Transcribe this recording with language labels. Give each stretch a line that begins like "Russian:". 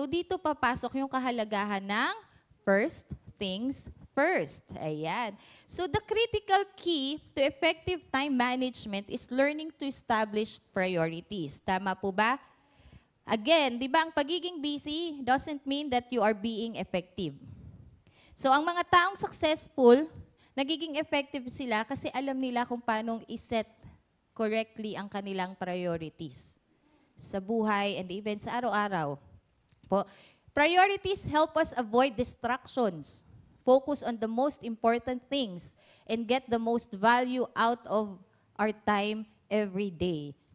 Filipino: So, dito papasok yung kahalagahan ng first things first. Ayan.
English: So, the critical key to effective time management is learning to establish priorities. Tama po ba? Again,
Filipino: di ba, ang pagiging
English: busy doesn't mean that you are being effective.
Filipino: So, ang mga taong successful, nagiging effective sila kasi alam nila kung paano i-set correctly ang kanilang priorities sa buhay and even sa araw-araw.
English: Priorities help us avoid distractions, focus on the most important things, and get the most value out of our time every day.